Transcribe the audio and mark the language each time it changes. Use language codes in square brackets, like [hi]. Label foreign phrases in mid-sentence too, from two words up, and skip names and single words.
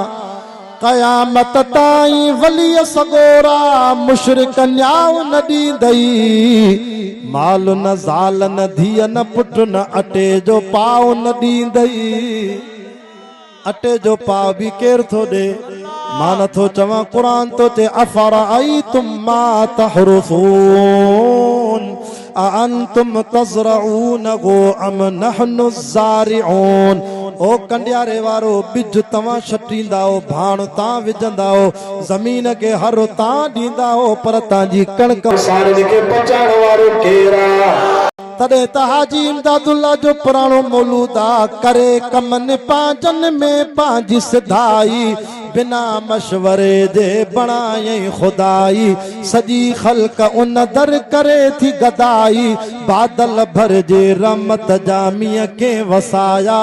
[sd] क़यामत ताईं वली सगोरा मुशरिक न्याउ न ॾींदई, माल न ज़ाल न धीअ न पुट न अटे जो पाव न ॾींदई। अटे जो पाव भी केर थो ॾे? मां नथो चवां, कुरान तो ते [ar] أفرأيتم ما تحرثون أأنتم تزرعونه أم نحن الزارعون. [sd] ओ कंडियारे वारो बिज तव्हां छटींदा हो, भाण तां विझंदा हो, ज़मीन के हर तां ॾींदा हो, पर तव्हांजी कणक सारनि खे पचाइण वारो केरु आहे? तॾहिं त हाजी इमदादुल्ला जो पुराणो मौलूदा करे कमनि पांजन में पंहिंजी सिधाई, बिना मशवरे जे बणायई खुदाई, सॼी ख़ल्क उन दर करे थी गदाई, बादल भर जे रहमत जामीअ के वसाया।